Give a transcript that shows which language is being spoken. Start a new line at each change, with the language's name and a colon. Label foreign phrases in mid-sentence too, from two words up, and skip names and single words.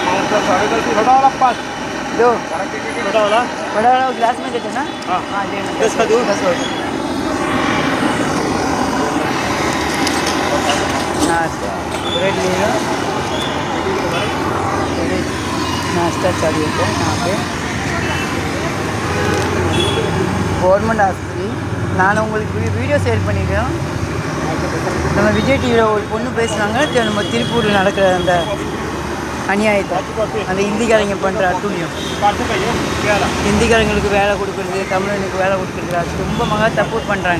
Hindi: 2 बड़ा वाला ग्लास में देते ना। हाँ लेना 10 का 10 ब्रेड ले लो। नाश्ता चाहिए तो यहाँ पे
English: government hospital.
Tamil: நான் உங்களுக்கு வீடியோ ஷேர் பண்ணிக்கிறேன். நம்ம விஜய் டிவியில் ஒரு பொண்ணு பேசுனாங்க, நம்ம திருப்பூரில் நடக்கிற அந்த அநியாயத்தை, அந்த இந்திக்காரங்க பண்ணுற அட்டூழியம், இந்திக்காரங்களுக்கு வேலை கொடுக்குறது, தமிழனுக்கு வேலை கொடுக்குறது, அது ரொம்ப மகா தப்பு பண்ணுறாங்க.